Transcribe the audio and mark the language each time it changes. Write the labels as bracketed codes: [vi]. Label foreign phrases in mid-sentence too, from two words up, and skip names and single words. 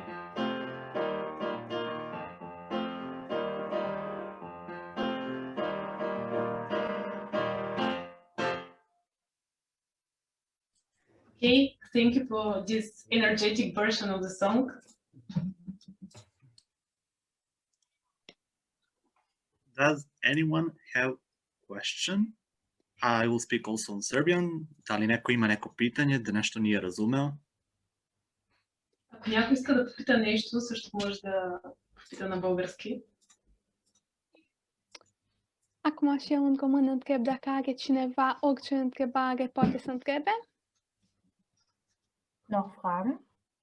[en] Okay, thank you for this energetic version of the song. Does anyone have question? I will speak also in Serbian. [sr] Da li neko ima neko pitanje da nešto nije razumeo? [bg] Ако някой иска да попита нещо, също може да попита на български. [ro] Acum și eu încă mă întreb dacă are cineva orice întrebare, poate să întrebe. [de] Noch Fragen?